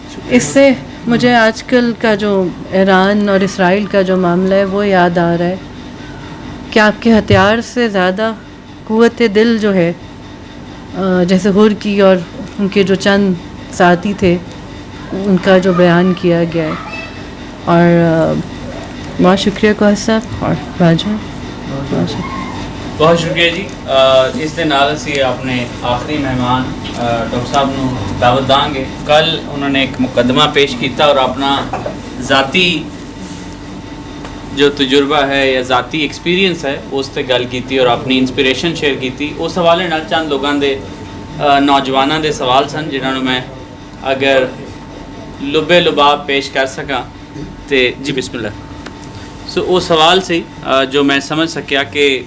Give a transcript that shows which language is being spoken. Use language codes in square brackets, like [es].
[ur] اس سے مجھے آج کل کا جو ایران اور اسرائیل کا جو معاملہ ہے وہ یاد آ رہا ہے کہ آپ کے ہتھیار سے زیادہ قوت دل جو ہے جیسے حور کی اور ان کے جو چند ساتھی تھے ان کا جو بیان کیا گیا ہے. اور بہت شکریہ کوثر صاحب اور باجو بہت شکریہ جی. [pa] اس دے نال اسی اپنے آخری مہمان ڈاکٹر صاحب نو دعوت داں گے. کل انہوں نے ایک مقدمہ پیش کیتا اور اپنا ذاتی جو تجربہ ہے یا ذاتی ایکسپیرینس ہے اس تے گل کیتی اور اپنی انسپریشن شیئر کیتی. اس حوالے نال چند لوگاں دے نوجواناں دے سوال سن جنہاں نوں میں اگر لبے لباب پیش کر سکاں تے جی بسم اللہ. سو وہ سوال سی جو میں سمجھ سکیا کہ